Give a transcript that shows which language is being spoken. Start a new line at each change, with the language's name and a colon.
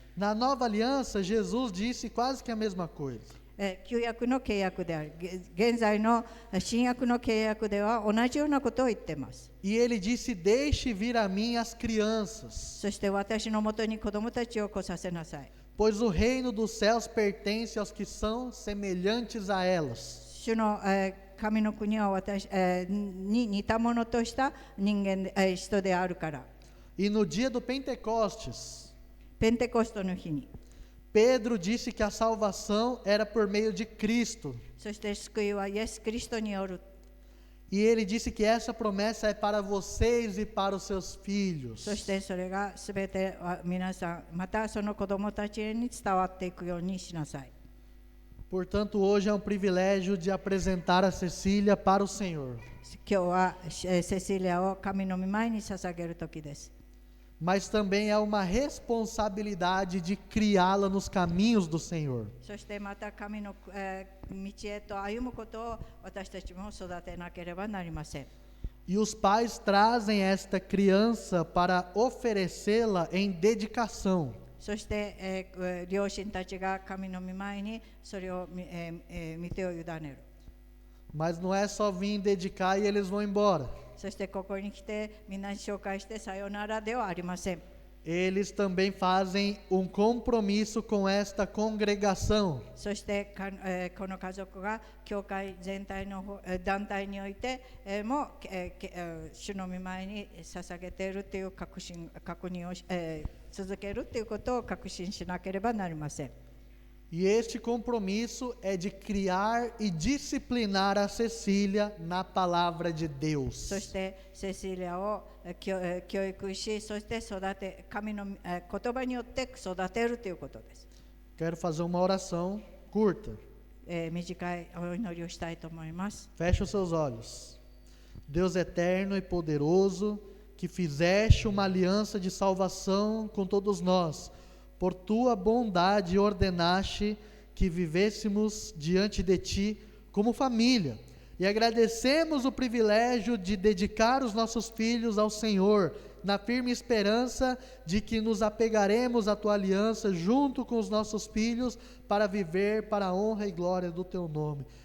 Portuguese: Na nova aliança, Jesus disse quase que a mesma coisa.
Japanese: 旧約の契約である。現在の新約の契約では同じようなことを言っています。
Portuguese: E ele disse: Deixe vir a mim as crianças.
Japanese: そして私のもとに子供たちを来させなさい。
Portuguese: Pois o reino dos céus pertence aos que são semelhantes a elas.
Japanese: 主の神の国は私に似たものとした人であるから。
Portuguese: E no dia do Pentecostes,
Japanese: ペンテコストの日に、
Portuguese: Pedro disse que a salvação era por meio de Cristo.
Japanese: そして救いはイエス・キリストによる。
Portuguese: E ele disse que essa promessa é para vocês e para os seus filhos.
Japanese: そしてそれがすべて皆さん、またその子供たちに伝わっていくようにしなさい。
Portuguese: Portanto, hoje é um privilégio de apresentar a Cecília para o Senhor.
Japanese: 今日はセシリアを神の御前に捧げる時です。
Portuguese: Mas também é uma responsabilidade de criá-la nos caminhos do Senhor.
Japanese: そしてまた神の道へと歩むことを私たちも育てなければなりません。
Portuguese: E os pais trazem esta criança para oferecê-la em dedicação.
Japanese: そして、両親たちが神の御前にそれを、見てを委ねる。
Portuguese: Mas não é só vir dedicar e eles vão embora.
Japanese: そしてここに来てみんなに紹介してさよならではありません。
Portuguese: Eles também fazem um compromisso com esta congregação.
Japanese: そしてこの家族が教会全体の団体においても主の御前に捧げているという確認を続けるということを確信しなければなりません。
Portuguese: E este compromisso é de criar e disciplinar a Cecília na palavra de Deus.
Japanese: そしてセシリアを教育し、そして神の言葉によって育てるということです。
Portuguese: Quero fazer uma oração curta.
Japanese: 短いお祈りをしたいと思います。
Portuguese: Feche os seus olhos. Deus eterno e poderoso, que fizeste uma aliança de salvação com todos nós, por tua bondade ordenaste que vivêssemos diante de ti como família. E agradecemos o privilégio de dedicar os nossos filhos ao Senhor, na firme esperança de que nos apegaremos à tua aliança junto com os nossos filhos para viver para a honra e glória do teu nome.